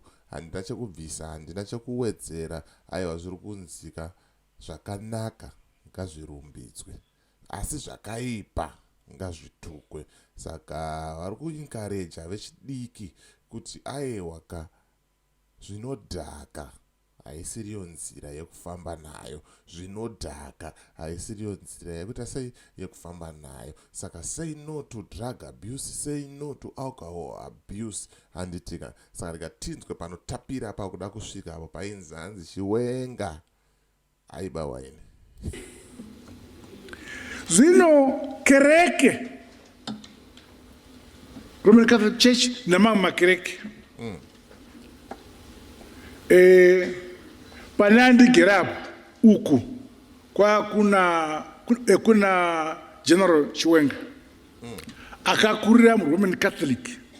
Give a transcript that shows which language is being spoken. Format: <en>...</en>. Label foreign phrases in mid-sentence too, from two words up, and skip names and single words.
<sn>Handina chekubvisa, handina chekuwedzera. Aiwa, zviri kunzika zvakanaka ngazvirumbidzwe, asi zvakaipa ngazvitukwe. Saka vari kuencourage vechidiki kuti aiwa ka zvinodhaka haisiriyo nzira yekufamba nayo, zvinodhaka haisiriyo nzira yekuita sei yekufamba nayo.</sn> <en>Saka say no to drug abuse, say no to alcohol abuse.</en> <sn>Handitika saka rikatinzwe panotapira apa kuda kusvika apo painzi hanzi Chiwenga aibawa ini. Zvino kereke Roman Catholic Church namamwe makereke panandigerapo uku kuna General Chiwenga akakurira muRoman Catholic.</sn>